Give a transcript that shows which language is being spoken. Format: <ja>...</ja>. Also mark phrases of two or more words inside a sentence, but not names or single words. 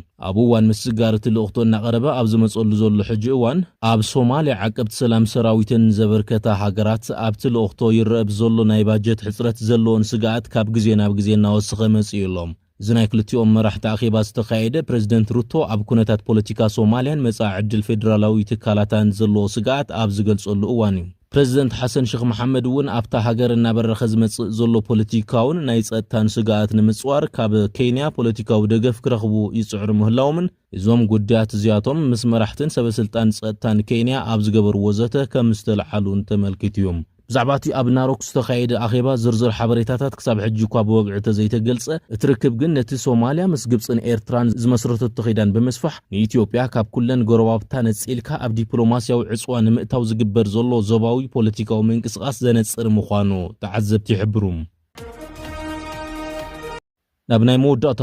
<ti>ኣብ እዋን ምስጋር እቲ ልእኽቶ እናቐረበ ኣብ ዝመጸሉ ዘሎ ሕጂ እዋን ኣብ ሶማልያ ዓቀብቲ ሰላም ሰራዊትን ዘበርከታ ሃገራት ኣብቲ ልእኽቶ ይረአ ብዘሎ ናይ ባጀት ሕፅረት ዘለዎን ስጋኣት ካብ ግዜ ናብ ግዜ እናወሰኸ መጽኡ ኢሎም እዚ ናይ ክልቲኦም መራሕቲ ኣኼባ ዝተኻየደ ፕሬዝደንት ሩቶ ኣብ ኩነታት ፖለቲካ ሶማልያን መጻኢ ዕድል ፌደራላዊ ትካላትን ዘለዎ ስጋኣት ኣብ ዝገልጸሉ እዋን እዩ ፕሬዝደንት حسن شيخ محمد ውን ኣብታ ሃገር እናበረኸ ዝመጽእ ዘሎ ፖለቲካውን ናይ ጸጥታን ስጋኣት ንምጽዋር ካብ ኬንያ ፖለቲካዊ ደገፍ ክረኽቡ ይጽዕሩ ምህላዎምን እዞም ጉዳያት እዚኣቶም ምስ መራሕትን ሰበስልጣን ጸጥታን ኬንያ ኣብ ዝገበርዎ ዘተ ከም ዝተለዓሉን ተመልኪቱ እዮም ብዛዕባቲ ኣብ ናሮክ ዝተኻየደ ኣኼባ ዝርዝር ሓበሬታታት ክሳብ ሕጂ እኳ ብወግዒ ተዘይተገልጸ እትርክብ ግን ነቲ ሶማልያ ምስ ግብፅን ኤርትራን ዝመስረተቶ ኺዳን ብምስፋሕ ንኢትዮጵያ ካብ ኩለን ጎረባብታ ነጺልካ ኣብ ዲፕሎማስያዊ ዕጽዋ ንምእታው ዝግበር ዘሎ ዞባዊ ፖለቲካዊ ምንቅስቓስ ዘነጽር ምዃኑ ተዓዘብቲ ይሕብሩ። ናብ ናይ መወዳእታ</ti>